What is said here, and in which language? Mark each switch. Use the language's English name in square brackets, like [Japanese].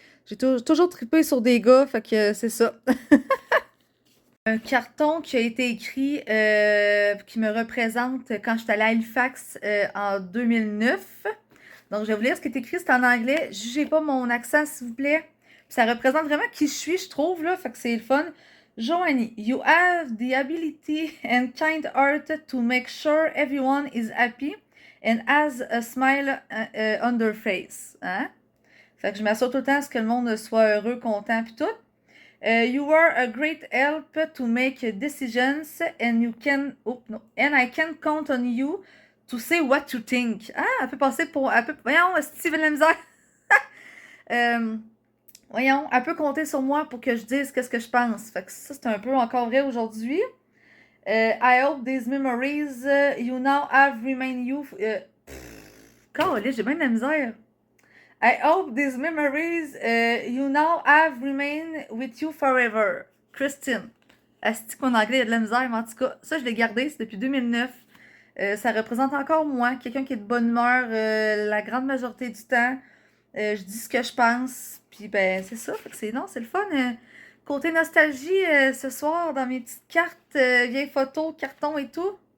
[French] J'ai toujours trippé sur des gars, fait que c'est ça. Un carton qui a été écrit, qui me représente quand j'étais allée à Halifax en 2009. Donc, je vais vous lire ce qui est écrit, c'est en anglais. Jugez pas mon accent, s'il vous plaît. Puis ça représente vraiment qui je suis, je trouve, là. Fait que c'est le fun. [English] Joanie, you have the ability and kind heart to make sure everyone is happy and has a smile on their face. [French] Hein? Fait que je m'assure tout le temps à ce que le monde soit heureux, content, puis tout. [English] You are a great help to make decisions and you can, oh, no, and I can count on you to say what you think. [French] Ah, elle peut passer pour, voyons, Steven la misère. Voyons, elle peut compter sur moi pour que je dise qu'est-ce que je pense. Fait que ça, c'est un peu encore vrai aujourd'hui. [English] I hope these memories you now have remain you. [French] J'ai bien de la misère. [English] I hope these memories you now have remain with you forever. Christine. [French] Asti qu'en anglais, il y a de la misère, mais en tout cas, ça, je l'ai gardé, c'est depuis 2009. Ça représente encore moi, quelqu'un qui est de bonne humeur la grande majorité du temps. Je dis ce que je pense, puis ben, c'est ça. Fait que c'est le fun. Côté nostalgie, ce soir, dans mes petites cartes, vieilles photos, cartons et tout.